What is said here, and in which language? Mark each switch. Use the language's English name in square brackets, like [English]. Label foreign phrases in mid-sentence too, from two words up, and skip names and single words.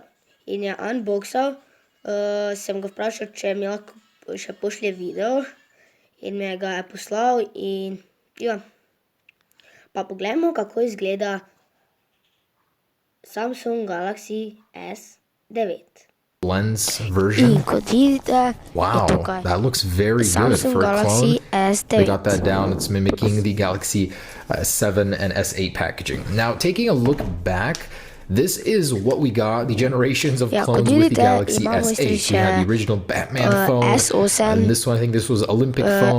[Slovenian] In je unboxal. Sem ga vprašal, če mi lahko še pošlje video in mi ga je poslal in ja. Pa poglejmo, kako izgleda Samsung Galaxy S9. [English] Lens version. [Slovenian] In kot vidite, [English] Wow, [Slovenian] je tukaj [English] that looks very good Samsung for a Galaxy clone. S9. They got that down. It's mimicking the Galaxy 7 and S8 packaging. Now, taking a look back, this is what we got, the generations of clones with the Galaxy S8. We had the original Batman phone, and this one, I think this was Olympic phone.